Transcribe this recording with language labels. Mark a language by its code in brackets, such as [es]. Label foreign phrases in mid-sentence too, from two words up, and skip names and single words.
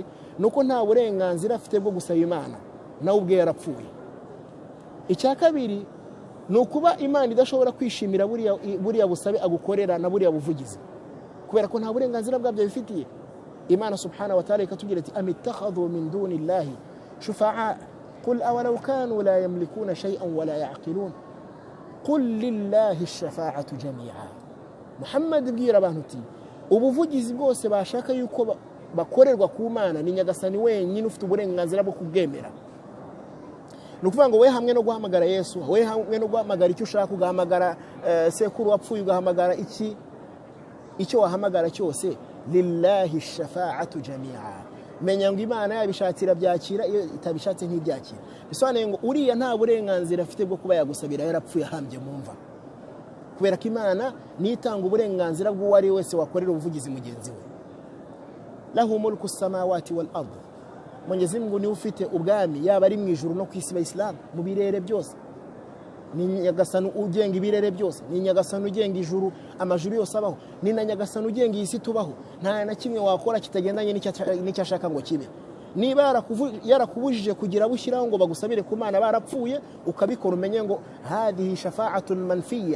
[rw] Nuko nta burenganzira afite bwo gusaba Imana, nawe ubwe yarapfuye. Icya kabiri ni ukuba Imana idashobora kwishimira buriya busabe agukorera na buriya buvugizi, kubera ko nta burenganzira bwabyo bifitiye. [ar] Imana سبحانه وتعالى [rw] ikatubwira ati [ar] أم اتخذوا من دون الله شفعاء قل أولو كانوا لا يملكون شيئا ولا يعقلون قل لله الشفاعة جميعا. [rw] Muhammad bwira abantu uti ubuvugizi bwose bashaka yuko bakorerwa ku Mana ni Nyagasani wenyine ufite uburenganzira bwo kubwemera. Nukuvuga ngo we hamwe no guhamagara Yesu, we hamwe no guhamagara icyo ushaka, ugahamagara sekuru wapfuye, ugahamagara icyo wahamagara cyose, [ar] لله الشفاعة جميعا. [rw] Menya ngo Imana yabishatira byakira, iyo itabishatse ntibyakira. Bisobanuye ngo uriya nta burenganzira afite bwo kuba yagusabira yarapfuye ahambye mumva, kubera ko Imana nitanga uburenganzira bw'uwari wese wakorera ubuvugizi mugenzi we. [ar] له ملك السماوات والأرض. [rw] Mwenyezi Mungu ni ufite ubwami yaba ari mu ijuru no ku isi y'Islam, mu birere byose. Ni Nyagasani ugenga ibirere byose, ni Nyagasani ugenga ijuru, amajuru yose abaho, ni na Nyagasani ugenga isi tubaho. Nta na kimwe wakora kitagendanye n'icyo ashaka ngo kibe. Niba yarakubujije kugira bushyiraho ngo bagusabire ku Mana barapfuye, ukabikora umenye ngo [ar] هذه شفاعة منفية.